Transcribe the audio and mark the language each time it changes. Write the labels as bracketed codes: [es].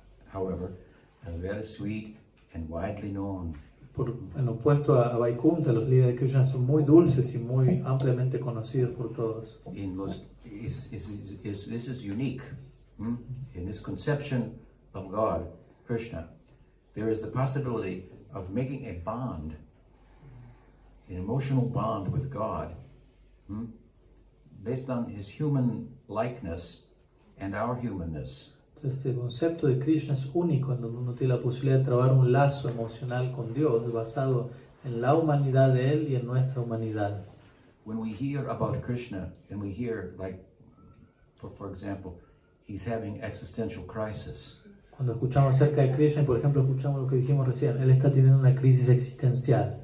[en] However, are very sweet and widely known. [es] En opuesto a Vaikunta, los lilas de Krishna son muy dulces y muy ampliamente conocidos por todos. [en] This is unique. In this conception of God, Krishna, there is the possibility of making a bond, an emotional bond with God, based on his human likeness and our humanness. [es] Este concepto de Krishna es único, en donde uno tiene la posibilidad de trabar un lazo emocional con Dios basado en la humanidad de Él y en nuestra humanidad. [en] When we hear about Krishna and we hear, like, for example, he's having existential crisis. [es] Cuando escuchamos acerca de Krishna, por ejemplo, escuchamos lo que dijimos recién, Él está teniendo una crisis existencial.